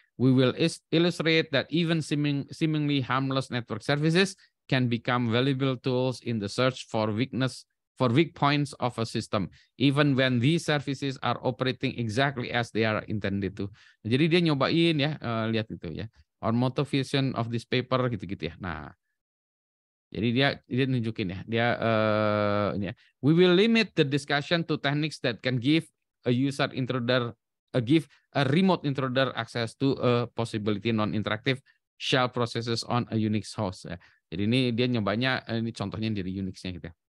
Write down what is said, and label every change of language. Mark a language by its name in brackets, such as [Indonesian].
[English] We will illustrate that even seemingly harmless network services can become valuable tools in the search for weak points of a system, even when these services are operating exactly as they are intended to. [Indonesian] Jadi dia nyobain ya, lihat itu ya. [English] Our motivation of this paper [Indonesian] gitu-gitu ya. Nah, jadi dia nunjukin ya, dia ini ya. [English] We will limit the discussion to techniques that can give a user intruder, give a remote intruder access to a possibility non-interactive shell processes on a Unix host. [Indonesian] Ya. Jadi ini dia nyobanya, ini contohnya dari Unix-nya gitu ya.